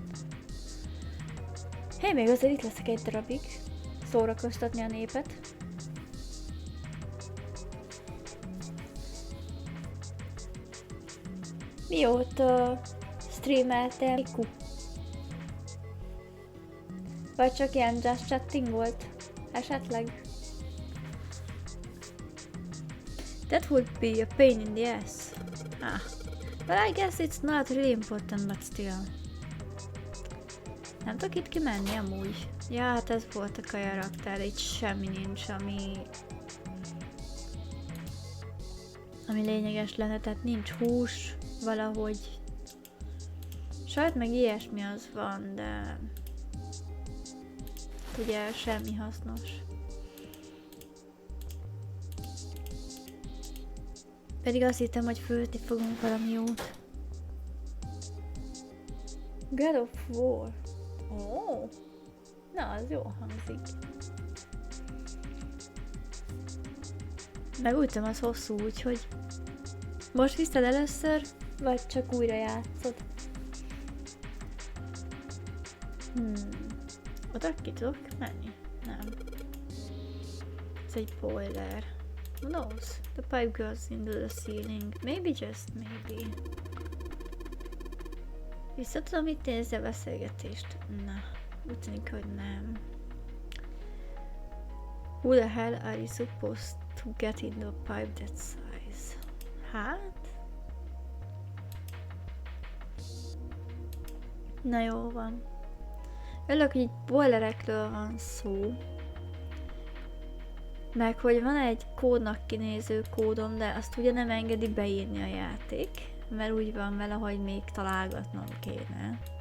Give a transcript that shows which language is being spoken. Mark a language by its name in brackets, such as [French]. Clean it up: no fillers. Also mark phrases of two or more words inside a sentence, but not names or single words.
[Hungarian] Hé, még azért itt leszek egy darabig. Szórakoztatni a népet. Mióta streameltél, Miku? Vagy csak ilyen [English] just chatting [Hungarian] volt? Esetleg? [English] That would be a pain in the ass. Ah. But I guess it's not really important, but still. [Hungarian] Nem tudok itt kimenni amúgy. Ja, hát ez volt a kajaraktár, itt semmi nincs, ami lényeges lenne, tehát nincs hús, valahogy. Sajt meg ilyesmi az van, de ugye semmi hasznos. Pedig azt hittem, hogy főzni fogunk valami jót. God of War. Oh. Na, az jó hangzik. Meg úgy tudom, az hosszú, úgyhogy most hiszed először, vagy csak újra játszod? Oda ki tudok menni? Nem. Ez egy boiler. [English] Who knows? The pipe goes into the ceiling. Maybe, just maybe. [Hungarian] Vissza tudom itt nézni a beszélgetést? Na, úgy tűnik, hogy nem. [English] Who the hell are you supposed to get into a pipe that size? [Hungarian] Hát? Na jó van. Örülök, hogy itt boilerekről van szó. Meg hogy van egy kódnak kinéző kódom, de azt ugye nem engedi beírni a játék, mert úgy van vele, hogy még találgatnom kéne.